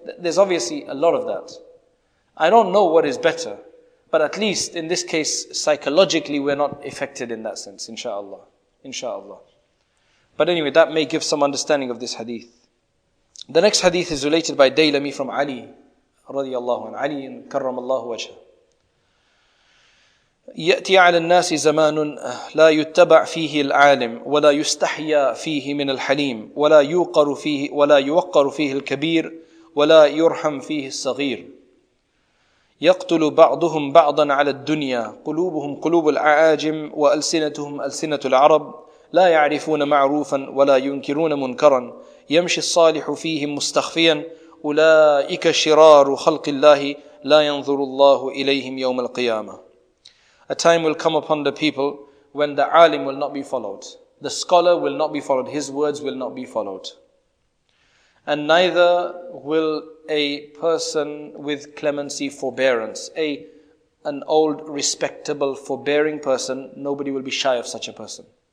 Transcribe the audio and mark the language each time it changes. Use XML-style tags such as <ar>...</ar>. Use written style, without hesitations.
<en>There's obviously a lot of that. I don't know what is better, but at least in this case, psychologically, we're not affected in that sense, inshallah. Inshallah. But anyway, that may give some understanding of this hadith. The next hadith is related by Daylami from Ali, radiyallahu anhu, Ali and karramallahu wajhah.</en> <ar>يأتي على الناس زمان لا يتبع فيه العالم ولا يستحيا فيه من الحليم ولا يوقر فيه الكبير ولا يرحم فيه الصغير يقتل بعضهم بعضا على الدنيا قلوبهم قلوب الأعاجم وألسنتهم ألسنة العرب لا يعرفون معروفا ولا ينكرون منكرا يمشي الصالح فيهم مستخفيا أولئك شرار خلق الله لا ينظر الله إليهم يوم القيامة.</ar> <en>A time will come upon the people when the alim will not be followed. The scholar will not be followed. His words will not be followed. And neither will a person with clemency, forbearance, an old, respectable, forbearing person, nobody will be shy of such a person.</en>